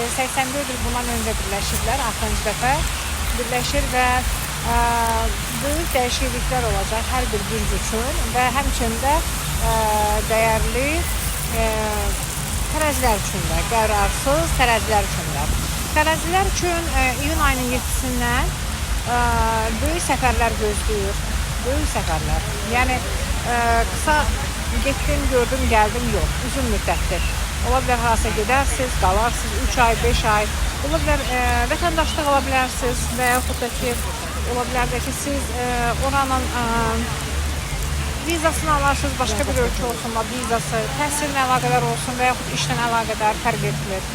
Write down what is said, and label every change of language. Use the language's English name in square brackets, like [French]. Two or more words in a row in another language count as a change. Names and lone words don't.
[Turkish] 84 yıl bundan önce birleşirler. 6. defa birleşir ve büyük değişiklikler olacak her bir burç için ve hemçinde değerli teraziler için de, qararsız teraziler için de. [Azerbaijani] Teraziler için iyun ayının 7'sindən böyük səfərlər gözləyir. Böyük səfərlər. Yəni qısa getdim, gördüm, gəldim yox. Uzun müddətdir. Ola bilər harasa gedərsiniz, qalarsınız 3 ay, 5 ay. Ola bilər vətəndaşlıq ala bilərsiniz və yaxud da ki, ola bilər də ki, siz oranın vizasını alarsınız, başqa bir ölkə olsun, vizası, təhsillə əlaqədar olsun və yaxud işlə əlaqədar fərq etmir.